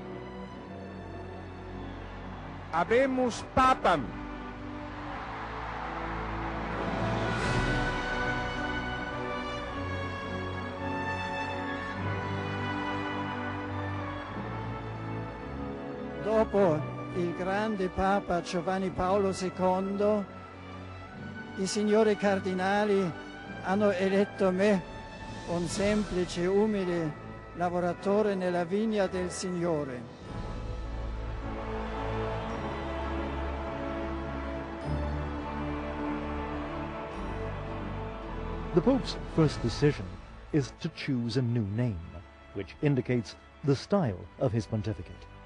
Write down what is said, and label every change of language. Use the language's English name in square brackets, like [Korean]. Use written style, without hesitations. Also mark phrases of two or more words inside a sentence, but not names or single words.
[Latin] Habemus papam. [Italian] Dopo il grande Papa Giovanni Paolo II, i signori cardinali hanno eletto me, un semplice, umile lavoratore nella vigna del Signore. [English] The Pope's first decision is to choose a new name, which indicates the style of his pontificate.